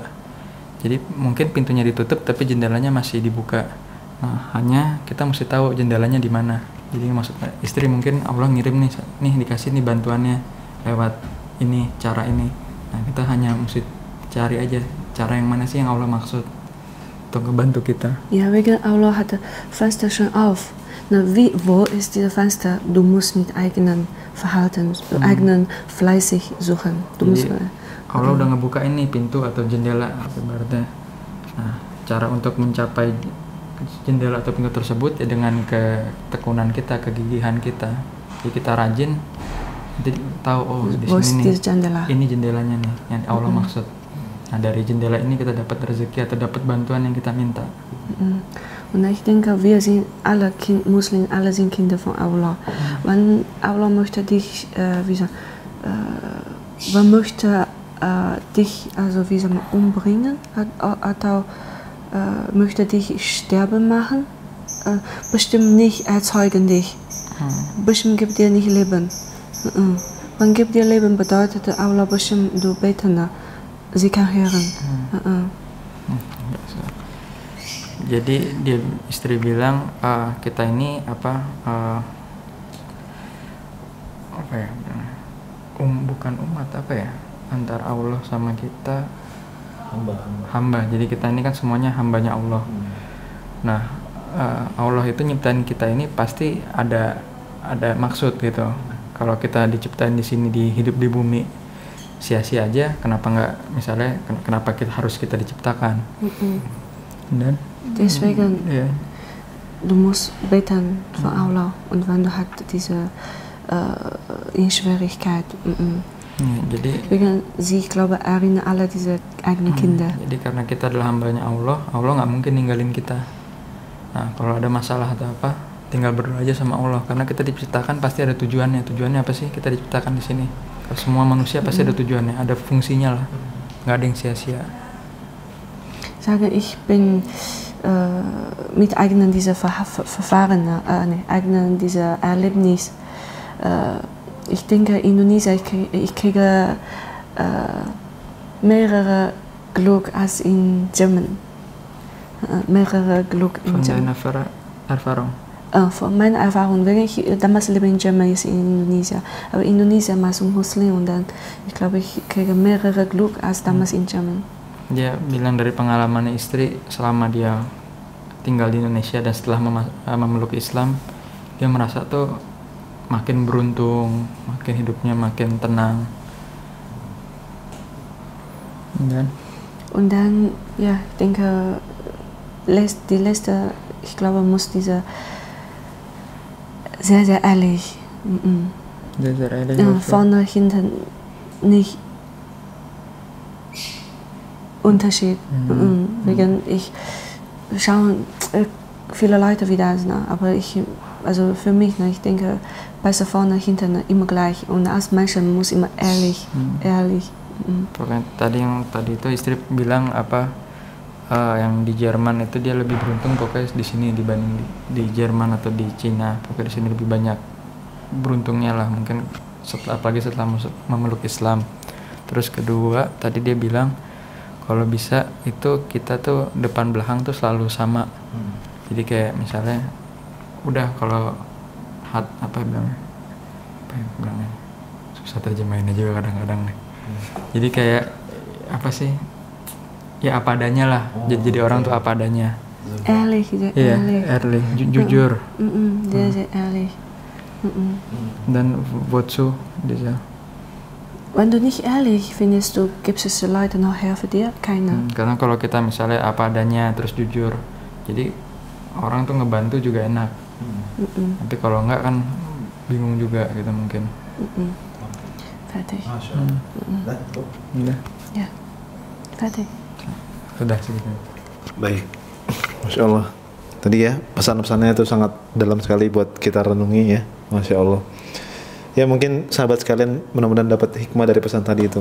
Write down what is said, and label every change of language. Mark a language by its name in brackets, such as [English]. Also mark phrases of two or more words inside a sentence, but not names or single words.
[Indonesian] Jadi mungkin pintunya ditutup tapi jendelanya masih dibuka. Nah, hanya kita mesti tahu jendelanya di mana. Jadi maksudnya istri mungkin Allah ngirim nih dikasih nih bantuannya lewat ini, cara ini. Nah, kita hanya mesti cari aja cara yang mana sih yang Allah maksud untuk ngebantu kita. [German] Ja, wegen Allah hat Fenster schon auf. Na, wo ist dieses Fenster? Du musst mit eigenen Verhalten, eigenen fleißig suchen. [Indonesian] Jadi, Allah udah ngebuka ini pintu atau jendela ibaratnya. Nah, cara untuk mencapai jendela atau pintu tersebut ya dengan ketekunan kita, kegigihan kita. Jadi kita rajin, jadi tahu oh di sini nih, ini jendelanya nih yang Allah maksud. Nah, dari jendela ini kita dapat rezeki atau dapat bantuan yang kita minta. [German] Und ich denke, wir sind alle Muslimen, alle sind Kinder von Allah. Wenn Allah möchte dich, wann möchte dich, also wie sagen, umbringen, atau möchte dich sterben machen, bestimmt nicht erzeugen dich. Bestimmt gibt dir nicht Leben. Wenn gibt dir Leben bedeutet Allah bestimmt du betender. Sie kann hören. [Indonesian] Jadi dia istri bilang kita ini apa ya, bukan umat apa ya, antara Allah sama kita hamba. Jadi kita ini kan semuanya hambanya Allah. Nah, Allah itu nyiptain kita ini pasti ada maksud gitu. Kalau kita diciptain di sini, hidup di bumi sia-sia aja, kenapa nggak misalnya kenapa harus kita diciptakan? Dan [German] deswegen, du musst beten von Allah und wenn du hast diese in Schwierigkeit. [Indonesian] Jadi, [German] sie glaube erinnern alle diese eigenen Kinder. [Indonesian] Jadi karena kita adalah hambanya Allah, Allah nggak mungkin ninggalin kita. Nah, kalau ada masalah atau apa, tinggal berdoa aja sama Allah. Karena kita diciptakan pasti ada tujuannya. Tujuannya apa sih? Kita diciptakan di sini. Semua manusia pasti ada tujuannya, ada fungsinya lah. Nggak ada yang sia-sia. [German] Sage ich bin mit eigenen dieser Verfahren, eigenen dieser Erlebnis. Ich denke, Indonesien, ich kriege mehrere Glück als in German. Mehrere Glück in German. Von deiner Erfahrung? Von meiner Erfahrung, wenn ich damals lebe in Germany, ist in Indonesien. Aber Indonesien [Indonesian] masuk Muslim [German] und dann, ich glaube, ich kriege mehrere Glück als damals in Germany. Dia bilang dari pengalaman istri selama dia tinggal di Indonesia dan setelah memeluk Islam, dia merasa tuh makin beruntung, makin hidupnya makin tenang. Und dann, ja, ich denke, die letzte, ich glaube, muss diese sehr, sehr ehrlich. Sehr, sehr ehrlich. Vorne, hinten nicht Unterschied. Wegen ich schaue viele Leute wie das, ne? Aber also für mich, ne, ich denke, besser vorne, hinten immer gleich. Und als Menschen muss immer ehrlich. [Indonesian] Pokoknya tadi itu istri bilang apa yang di Jerman itu dia lebih beruntung pokoknya di sini dibanding di Jerman atau di Cina. Pokoknya di sini lebih banyak beruntungnya lah mungkin apalagi setelah memeluk Islam. Terus kedua tadi dia bilang kalau bisa itu kita tuh depan belakang tuh selalu sama. Jadi kayak misalnya udah kalau apa bilangnya susah terjemahinnya juga kadang-kadang nih. Jadi kayak apa sih ya apa adanya lah. Jadi orang tuh apa adanya. [German] Ehrlich, ehrlich, jujur. Sehr, sehr ehrlich. Dan wozu dieser? Wenn du nicht ehrlich findest, du gibst es den Leuten noch her für dir? Keiner. [Indonesian] Karena kalau kita misalnya apa adanya terus jujur, jadi orang tuh ngebantu juga enak. Tapi kalau enggak kan bingung juga gitu mungkin. Fertig. Udah. [German] Ja, fertig. [Indonesian] Sudah segitu. Baik, Masya Allah. Tadi ya pesan-pesannya itu sangat dalam sekali buat kita renungi ya, Masya Allah. Ya mungkin sahabat sekalian mudah-mudahan dapat hikmah dari pesan tadi itu.